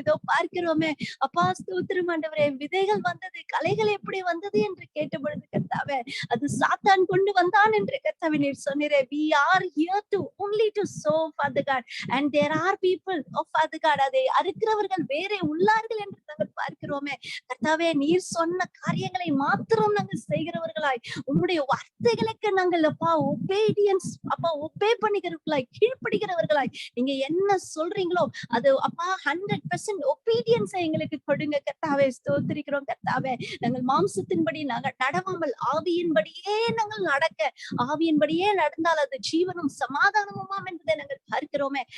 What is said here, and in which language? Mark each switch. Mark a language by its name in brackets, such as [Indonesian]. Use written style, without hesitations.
[Tamil] இதோ பார்க்கிறோமே அப்பா ஸ்தோத்திரம் ஆண்டவரே. விதைகள் வந்தது கலைகள் எப்படி வந்தது என்று கேட்ட பொழுது கர்த்தாவே அது சாத்தான் கொண்டு வந்தான் என்று கர்த்தாவே நீர் சொன்னீரே. [English] we are here to only to sow Father God and there are people of Father God [Tamil] அதை அறுக்கிறவர்கள் வேறே உள்ளார்கள் என்று நாங்கள் பார்க்கிறோமே கர்த்தாவே. நீர் சொன்ன காரியங்களை மாத்திரம் நாங்கள் செய்கிறவர்களாய் உம்முடைய வார்த்தைகளுக்கு நாங்கள் அப்பா ஒபீடியன்ஸ் அப்பா ஒபே பண்ணுகிறவர்களாய் கீழ்ப்படுகிறவர்களாய் நீங்க என்ன சொல்றீங்களோ அது அப்பா 100% ஒபீடியன்ஸை எங்களுக்கு கொடுங்க கர்த்தாவே. ஸ்தோத்திரிக்கிறோம் கர்த்தாவே. நாங்கள் மாம்சத்தின்படி நாங்கள் நடவாமல் ஆவியின்படியே நாங்கள் நடக்க ஆவியின்படியே நடந்தால் அது ஜீவனும் சமாதானமுமாம் என்பதை நாங்கள் பார்க்கிறோமே.